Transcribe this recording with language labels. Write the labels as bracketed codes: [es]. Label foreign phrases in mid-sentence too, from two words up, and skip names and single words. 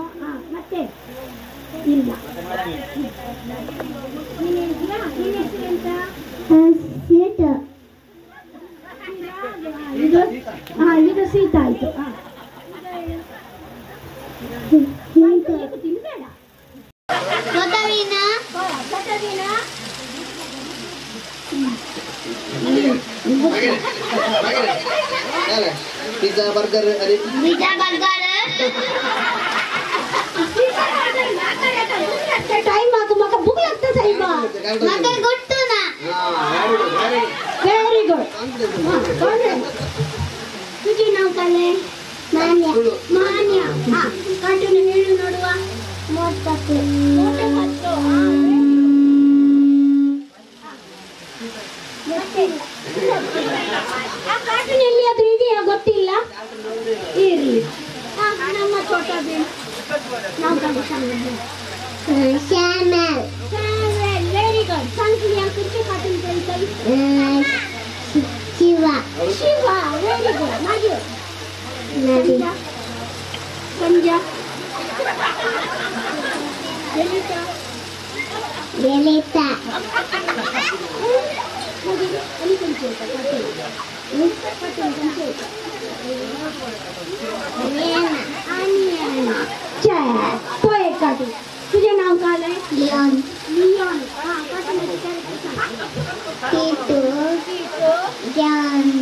[kn] ಮತ್ತೆ ಇಲ್ಲ. ನೀನ್ ಹೇಳ್ತೀಯಾ? ನೀನ್ ಹೆಸರೆಂತ? ಇದು ಸೀತ ಆಯ್ತು. ತಿನ್ಬೇಡ. [en] pizza burger [mr] अरे [en] pizza burger time [mr] आग मका भूक लागतं साहेब. मका गुट्टू ना. [en] very good. [mr] तुझे नाव काय आहे? मान्या. मान्या. [kn] कार्टून ಹೇಳು ನೋಡುವ. [mr] मोठा मोठा [kn] ಆ ಕಾರ್ಟೂನ್ ಎಲ್ಲಿಯಾದ್ರೂ ಇದೆಯಾ ಗೊತ್ತಿಲ್ಲ. ಇರ್ಲಿ. ನಮ್ಮ ಚೋಟ ಭೀಮ್ ನಾವು ಶ್ಯಾಮಲ್. [en] very good. [kn] ಸಂಖ್ಯೆಯ ಕುರಿತು ಕಾರ್ಟೂನ್ ಕಲಿತೈ. ಶಿವ. ಶಿವ. [en] very good. [kn] ಮಾಜು. ಸಂಜಾ. ಸಂಜಾ. ಲಲಿತಾ. ಲಲಿತಾ. [mr] तुझे नाव काय आहे? लिओन. लिओन. टीटू. ज्ञान.